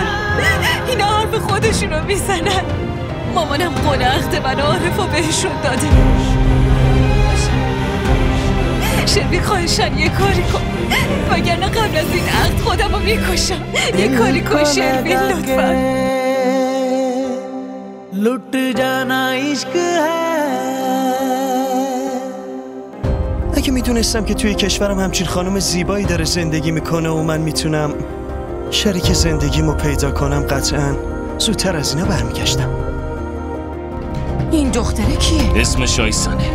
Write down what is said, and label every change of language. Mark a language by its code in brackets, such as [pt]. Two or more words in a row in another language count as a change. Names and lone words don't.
[fa] اینا حرف خودشونو میزنن. مامانم قول عهد من عارفو بهشون داده. شروین خواهشن یه کاری کن وگرنه قبل از این عهد خودم رو میکشم. یه کاری کن شروین لطفا. [hi] लुट जाना इश्क है. [fa] اگه میدونستم که توی کشورم همچین خانم زیبایی داره زندگی میکنه و من میتونم شریک زندگیمو پیدا کنم قطعاً زودتر از اینا برمیگشتم. این دختره کیه؟ اسمش آیسانه.